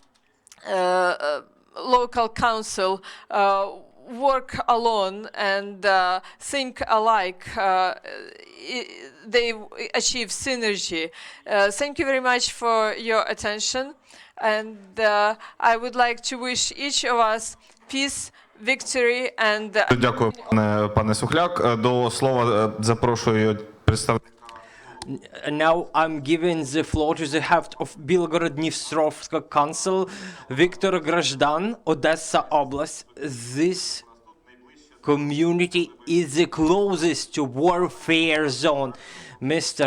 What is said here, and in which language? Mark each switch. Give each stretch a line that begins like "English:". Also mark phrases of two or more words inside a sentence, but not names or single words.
English: local council work alone and think alike, they achieve synergy. Thank you very much for your attention, and I would like to wish each of us peace, victory and...
Ukrainian: Дякую, пане Сухляк. До слова запрошую представника.
English: Now I'm giving the floor to the head of Bilhorod-Dnistrovsky Council, Viktor Hrazhdan, Odesa Oblast. This community is the closest to warfare zone. Mr.